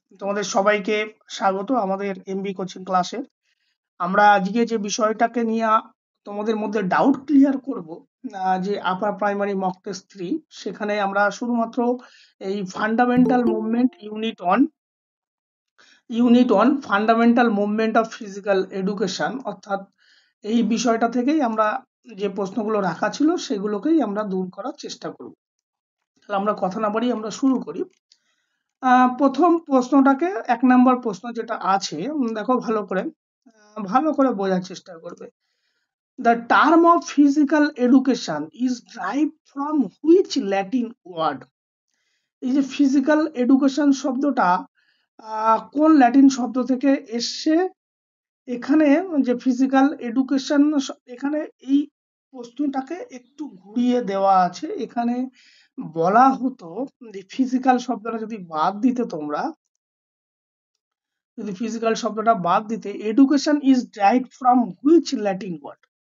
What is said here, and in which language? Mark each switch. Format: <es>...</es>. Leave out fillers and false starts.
<bn>তোমাদের সবাইকে স্বাগত আমাদের এমবি কোচিং ক্লাসে। আমরা আজকে যে বিষয়টাকে নিয়ে তোমাদের মধ্যে ডাউট ক্লিয়ার করব, যে আপার প্রাইমারি মক টেস্ট 3, সেখানে আমরা শুধুমাত্র এই fundamental movement unit 1 fundamental movement of physical education, অর্থাৎ এই বিষয়টা থেকেই আমরা যে প্রশ্নগুলো রাখা ছিল সেগুলোকেই আমরা দূর করার চেষ্টা করব। তাহলে আমরা কথা না বাড়িয়ে আমরা শুরু করি। প্রথম প্রশ্নটাকে 1 নম্বর প্রশ্ন যেটা আছে, দেখো ভালো করে, ভালো করে বোঝার চেষ্টা করবে।</bn> <en>The term of physical education is derived from which Latin word?</en> <bn>এই যে ফিজিক্যাল এডুকেশন শব্দটা কোন ল্যাটিন শব্দ থেকে এসছে? এখানে যে ফিজিক্যাল এডুকেশন, এখানে এই প্রশ্নটাকে একটু ঘুরিয়ে দেওয়া আছে। এখানে বলা হতো যে ফিজিক্যাল শব্দটা যদি বাদ দিতে, তোমরা যদি ফিজিক্যাল শব্দটা বাদ দিতে,</bn> <en>Education is derived from which Latin word?</en>